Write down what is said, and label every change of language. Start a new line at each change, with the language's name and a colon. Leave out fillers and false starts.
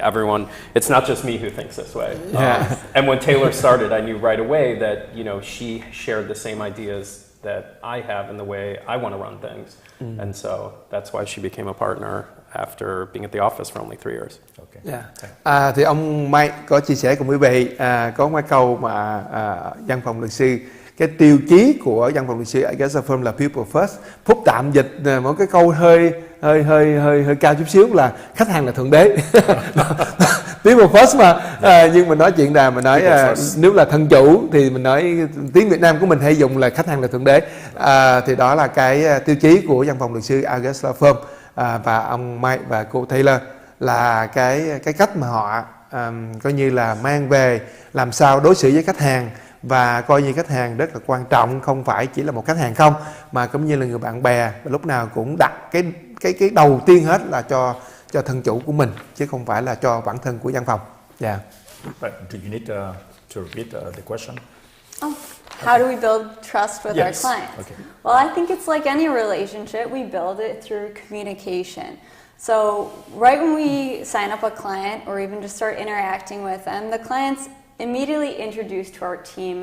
English: Everyone, it's not just me who thinks this way. And when Taylor started, I knew right away that, you know, she shared the same ideas that I have in the way I want to run things. And so that's why she became a partner after being at the office for only 3 years. Okay.
Vietnamese: Thì ông Mike có chia sẻ cùng quý vị có mấy câu mà văn phòng luật sư, cái tiêu chí của văn phòng luật sư Agruss Law Firm là people first. Phúc tạm dịch một cái câu hơi cao chút xíu là khách hàng là thượng đế. People first mà nhưng mình nói chuyện là mình nói nếu là thân chủ thì mình nói tiếng Việt Nam của mình hay dùng là khách hàng là thượng đế. Thì đó là cái tiêu chí của văn phòng luật sư Agruss Law Firm. Và ông Mike và cô Taylor là cái cách mà họ coi như là mang về làm sao đối xử với khách hàng và coi như khách hàng rất là quan trọng, không phải chỉ là một khách hàng không mà cũng như là người bạn bè, và lúc nào cũng đặt cái đầu tiên hết là cho thân chủ của mình chứ không phải là cho bản thân của văn phòng.
English: Yeah. But do you need to repeat the question? How do we build trust with Yes. our clients? Okay. Well, I think it's like any relationship. We build it through communication. So right when we sign up a client or even just start interacting with them, the client's immediately introduced to our team.